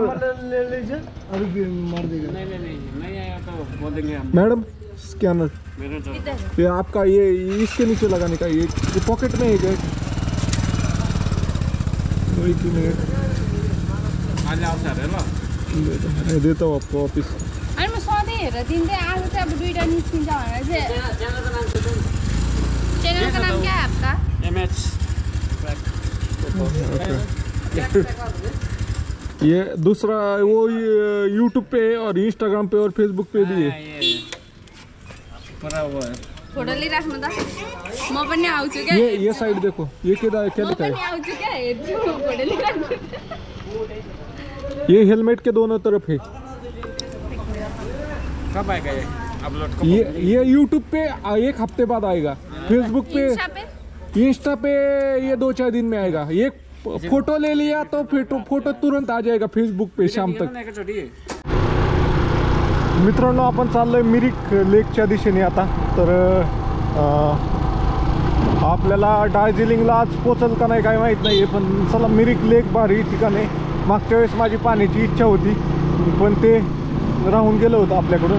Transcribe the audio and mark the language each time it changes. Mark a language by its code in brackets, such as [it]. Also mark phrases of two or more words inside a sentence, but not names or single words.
[hi] ले लीजिए अभी मार देगा. नहीं आया तो बोल देंगे हम. [en] madam scanner [hi] मेरे तो ये आपका ये इसके नीचे लगाने का ये पॉकेट में है क्या? एक मिनट आ जाओ सर. हेलो मैं देता हूँ आपको वापिस. [ne] अनि म सधैँ हेरेर दिँदै आज चाहिँ अब दुईवटा निस्किन्छ भनेर चाहिँ. [hi] च्यानलको नाम क्या है आपका? एमएच. ये दूसरा वो यूट्यूब पे और इंस्टाग्राम पे और फेसबुक पे भी है. पूरा वो है. [ne] फोटो लिइराख्नु त. म पनि आउँछु क्या. [hi] ये साइड देखो ये क्या [ne] म [hi] लिखा [ne] पनि [hi] है? [ne] आउँछु क्या हेर्छु फोटो लिइराख्नु. [hi] ये हेलमेट के दोनों तरफ है. कब आएगा ये अपलोड? ये यूट्यूब पे एक हफ्ते बाद आएगा. फेसबुक पे इंस्टा पे ये 2-4 दिन में आएगा. ये फोटो ले लिया तो फोटो तुरंत आ जाएगा फेसबुक पे शाम तक. [mr] मित्रांनो आपण चाललोय मिरिक लेकच्या दिशेने आता. तर आपल्याला दार्जिलिंगला आज पोचल का नाही काय माहीत नाही, पण चला मिरिक लेक भारी ठिकाण आहे. मागच्या वेळेस माझी पाण्याची इच्छा होती पण ते राहून गेलं होतं आपल्याकडून.